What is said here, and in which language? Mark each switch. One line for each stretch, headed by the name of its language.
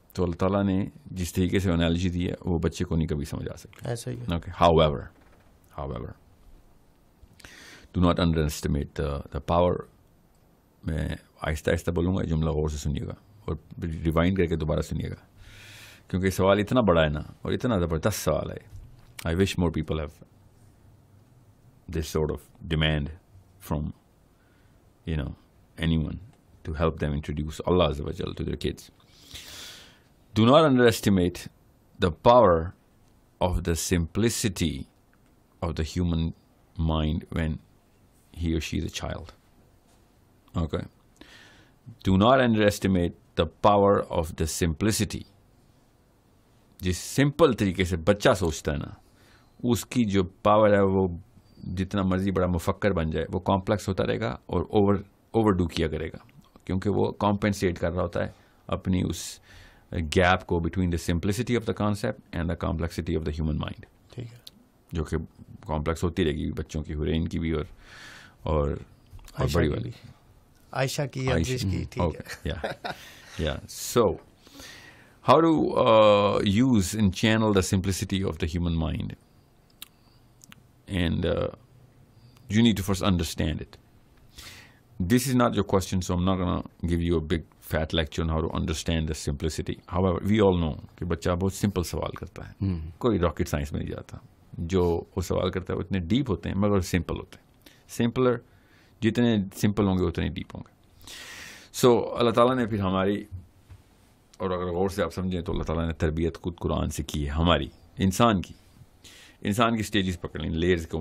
Urdu: تو اللہ تعالیٰ نے جس طریقے سے انالوجی دی ہے وہ بچے کو نہیں کبھی سمجھ آ سکتا. ایسا ہی ہے.
English: Okay, however do not underestimate the power.
Urdu: میں آہستہ آہستہ بولوں گا, جملہ غور سے سنیے گا اور ریوائنڈ کر کے دوبارہ سنیے گا, کیونکہ سوال اتنا بڑا ہے نا اور اتنا زبردست سوال ہے.
English: I wish more people have this sort of demand from anyone to help them introduce Allah Azza wa Jal to their kids. Do not underestimate the power of the simplicity of the human mind when he or she is a child. Okay. Do not underestimate the power of the simplicity.
Urdu: جس simple طریقے سے بچہ سوچتا ہے نا, اس کی جو power ہے وہ جتنا مرضی بڑا مفکر بن جائے وہ کمپلیکس ہوتا رہے گا اور اوور ڈو کیا کرے گا, کیونکہ وہ کمپنسیٹ کر رہا ہوتا ہے اپنی اس گیپ کو
English: Between the simplicity of the concept and the complexity of the human mind.
Urdu: ٹھیک ہے, جو کہ کمپلیکس ہوتی رہے گی بچوں کی, ہورین کی بھی اور بڑی والی عائشہ کی, انزش کی. ٹھیک ہے,
English: یا so how to use and channel the simplicity of the human mind, and you need to first understand it. This is not your question, so I'm not going to give you a big fat lecture on how to understand the simplicity. However, we all know
Urdu: کہ بچہ بہت simple سوال کرتا ہے, کوئی rocket science میں نہیں جاتا. جو وہ سوال کرتا ہے وہ اتنے ڈیپ ہوتے ہیں مگر سمپل ہوتے ہیں. سمپلر جتنے سمپل ہوں گے اتنے ڈیپ ہوں گے. سو اللہ تعالیٰ نے پھر ہماری, اور اگر غور سے آپ سمجھیں تو اللہ تعالیٰ نے تربیت خود قرآن سے کی ہے ہماری, انسان کی سٹیجز پکڑ لیں, لیئرز کو.